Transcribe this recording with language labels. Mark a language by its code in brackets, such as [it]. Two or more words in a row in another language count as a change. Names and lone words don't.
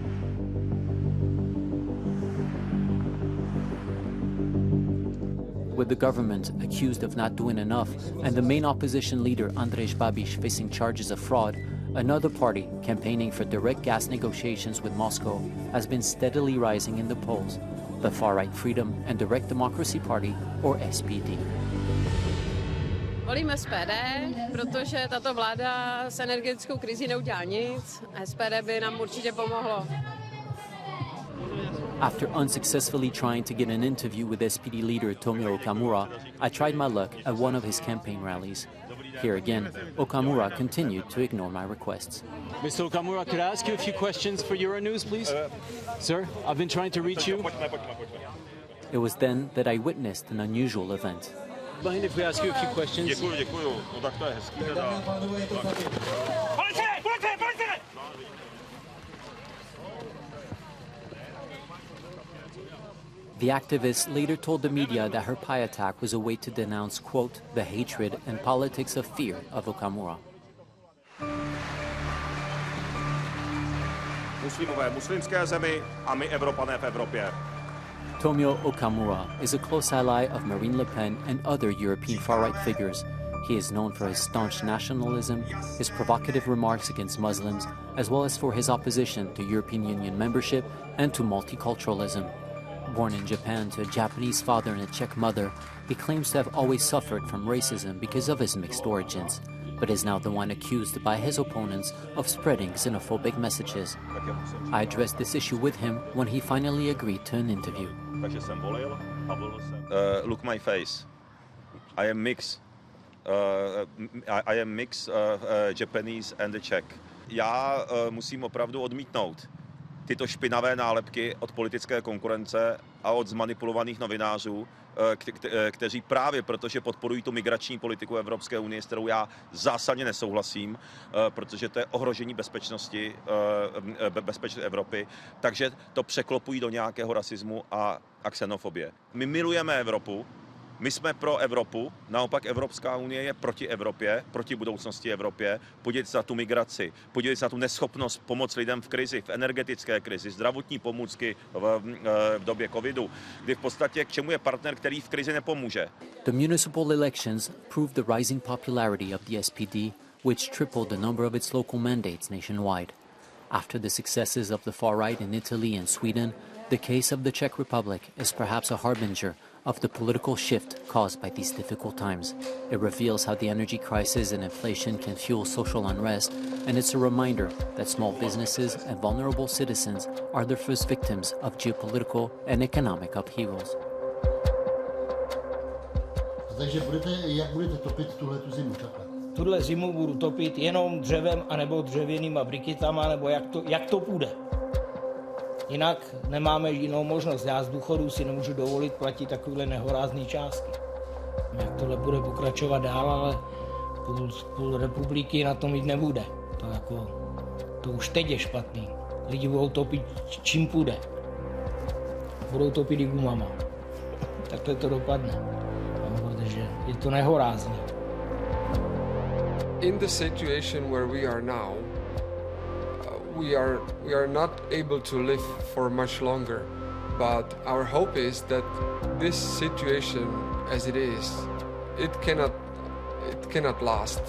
[en] With the government accused of not doing enough and the main opposition leader Andrej Babiš facing charges of fraud, another party campaigning for direct gas negotiations with Moscow has been steadily rising in the polls, the far-right Freedom and Direct Democracy Party, or SPD. [cs] Volím SPD, protože tato vláda s energetickou krizí neudělá nic. SPD by nám určitě pomohlo. [en] After unsuccessfully trying to get an interview with SPD leader Tomio Okamura, I tried my luck at one of his campaign rallies. Here again, Okamura continued to ignore my requests. Mr. Okamura, could I ask you a few questions for Euronews, please? Sir, I've been trying to reach you. It was then that I witnessed an unusual event. Mind if we ask you a few questions? [cs] Děkuju. No tak to je hezký teda. [en] The activist later told the media that her pie attack was a way to denounce, quote, the hatred and politics of fear of Okamura. [cs] Muslimové v muslimské zemi a my Evropané v Evropě. [en] Tomio Okamura is a close ally of Marine Le Pen and other European far-right figures. He is known for his staunch nationalism, his provocative remarks against Muslims, as well as for his opposition to European Union membership and to multiculturalism. Born in Japan to a Japanese father and a Czech mother, he claims to have always suffered from racism because of his mixed origins, but is now the one accused by his opponents of spreading xenophobic messages. I addressed this issue with him when he finally agreed to an interview. Look my face. I am mix. I am mix Japanese and the Czech. [cs] Já musím opravdu odmítnout tyto špinavé nálepky od politické konkurence a od zmanipulovaných novinářů, kteří právě protože podporují tu migrační politiku Evropské unie, s kterou já zásadně nesouhlasím, protože to je ohrožení bezpečnosti Evropy, takže to překlopují do nějakého rasismu a xenofobie. My milujeme Evropu, my jsme pro Evropu, naopak Evropská unie je proti Evropě, proti budoucnosti Evropě. Podívejte se na tu migraci, podívejte se na tu neschopnost pomoct lidem v krizi, v energetické krizi, zdravotní pomůcky v době covidu, kdy v podstatě k čemu je partner, který v krizi nepomůže. [en] The municipal elections proved the rising popularity of the SPD, which tripled the number of its local mandates nationwide. After the successes of the far right in Italy and Sweden, the case of the Czech Republic is perhaps a harbinger of the political shift caused by these difficult times. It reveals how the energy crisis and inflation can fuel social unrest, and it's a reminder that small businesses and vulnerable citizens are the first victims of geopolitical and economic upheavals. [cs] Takže jak budete topit tuhletu zimu takhle? Tuhle zimu budu topit jenom dřevem anebo dřevěnýma briketama, nebo jak to půjde. Jinak nemáme jinou možnost. Já z důchodu si nemůžu dovolit platit takovéhle nehorázné částky. Jak tohle bude pokračovat dál, ale půl republiky na tom jít nebude. To už teď je špatný. Lidi budou topit čím půjde. Budou topit i gumama. Takhle to dopadne. Protože je to nehorázný. [en] In the situation where we are now, we are not able to live for much longer, but our hope is that this situation as it is, it cannot last.